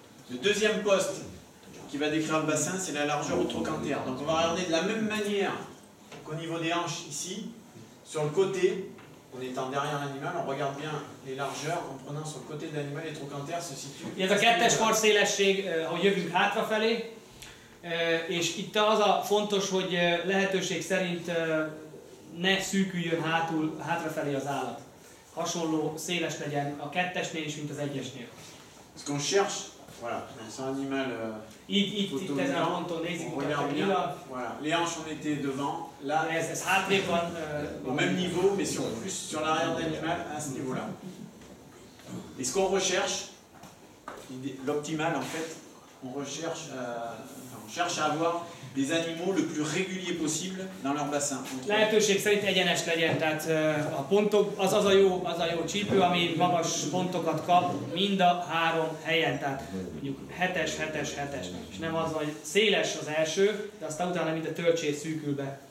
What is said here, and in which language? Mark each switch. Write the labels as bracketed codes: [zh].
[fr] Le deuxième poste qui va décrire le bassin, c'est la largeur au trochanter. Donc on va regarder de la même manière qu'au niveau des hanches ici, sur le côté. En étant derrière l'animal, on regarde bien les largeurs en prenant sur le côté de l'animal, les trochanters se situent. [hu] Ez a kettes farszélesség, ahogy jövünk hátrafelé, és itt az a fontos, hogy lehetőség szerint ne szűküljön hátrafelé az állat. Hasonló széles legyen a kettesnél is, mint az egyesnél. [fr] Ce qu'on cherche, voilà, c'est un animal. [hu] Itt ezen a ponton nézzük, [fr] voilà, les hanches ont été devant, là, [hu] ez hátrébb van, [fr] au même niveau, mais plus sur l'arrière de l'animal, à ce niveau-là. Et ce qu'on recherche, l'optimal en fait, on cherche à avoir des animaux le plus réguliers possible dans leur bassin. [hu] Lehetőség szerint egyenes legyen, tehát a pontok, az a jó csípő, ami magas pontokat kap mind a 3 helyen, tehát mondjuk 7-es, 7-es, 7-es, és nem az, hogy széles az első, de aztán utána mind a töltség szűkül be.